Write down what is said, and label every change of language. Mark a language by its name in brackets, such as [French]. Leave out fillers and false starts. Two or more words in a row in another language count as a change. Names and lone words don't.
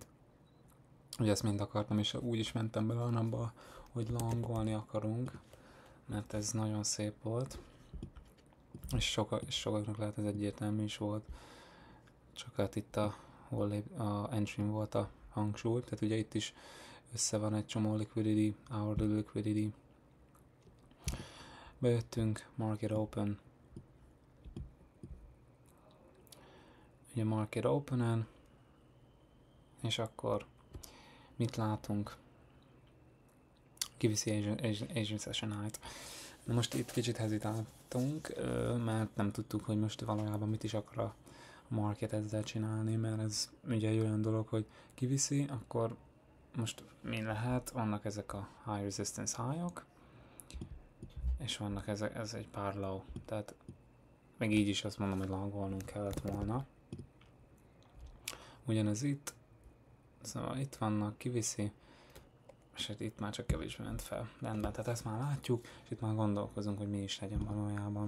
[Hungarian] Ugye ezt mind akartam, és úgy is mentem bele a napba, hogy longolni akarunk, mert ez nagyon szép volt, és sokaknak lehet ez egyértelmű is volt, csak hát itt a entry volt a hangsúly, tehát ugye itt is össze van egy csomó liquidity, [English] hourly liquidity. Bejöttünk, market open. [Hungarian] Ugye [English] market openen, [Hungarian] és akkor mit látunk? Kiviszi [English] Asian Session High-t. [Hungarian] Na most itt kicsit hezitáltunk, mert nem tudtuk, hogy most valójában mit is akar a market ezzel csinálni, mert ez ugye egy olyan dolog, hogy kiviszi, akkor most mi lehet? Vannak ezek a [English] high resistance high-ok, [Hungarian] és vannak ez egy pár low, tehát meg így is azt mondom, hogy longolnunk kellett volna. Ugyanez itt, szóval itt vannak, kiviszi, és hát itt már csak kevésbé ment fel. Rendben, tehát ezt már látjuk, és itt már gondolkozunk, hogy mi is legyen valójában.